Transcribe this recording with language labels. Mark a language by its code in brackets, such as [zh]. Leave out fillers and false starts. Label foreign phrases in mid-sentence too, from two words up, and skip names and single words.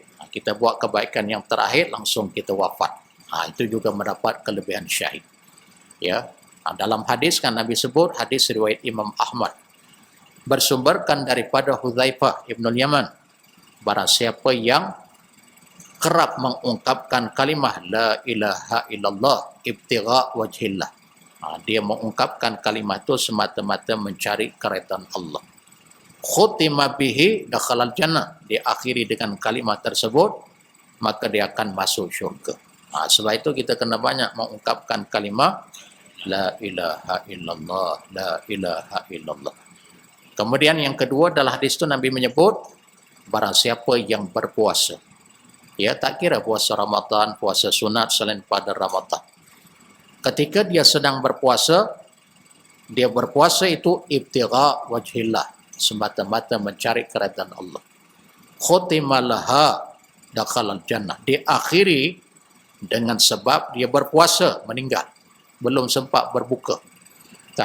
[ms] Kita buat kebaikan yang terakhir, langsung kita wafat. Itu juga mendapat kelebihan syahid. Ya, dalam hadis kan Nabi sebut, hadis riwayat Imam Ahmad, bersumberkan daripada Hudzaifah Ibnul Yaman, barang siapa yang kerap mengungkapkan kalimah [ar] لا إله إلا الله ابتغاء وجه الله, [ms] dia mengungkapkan kalimah itu semata-mata mencari keridhaan Allah, [ar] ختم به دخل الجنة, [ms] diakhiri dengan kalimah tersebut, maka dia akan masuk syurga. Sebab itu kita kena banyak mengungkapkan kalimah [ar] لا إله إلا الله، لا إله إلا الله. [ms] Kemudian yang kedua adalah hadis itu Nabi menyebut, barang siapa yang berpuasa, ya, tak kira puasa Ramadan, puasa sunat selain pada Ramadan, ketika dia sedang berpuasa, dia berpuasa itu [ar] ابتغاء وجه الله, [ms] semata-mata mencari keridhaan Allah, [ar] ختم لها دخل الجنة, [ms] diakhiri dengan sebab dia berpuasa meninggal, belum sempat berbuka kan.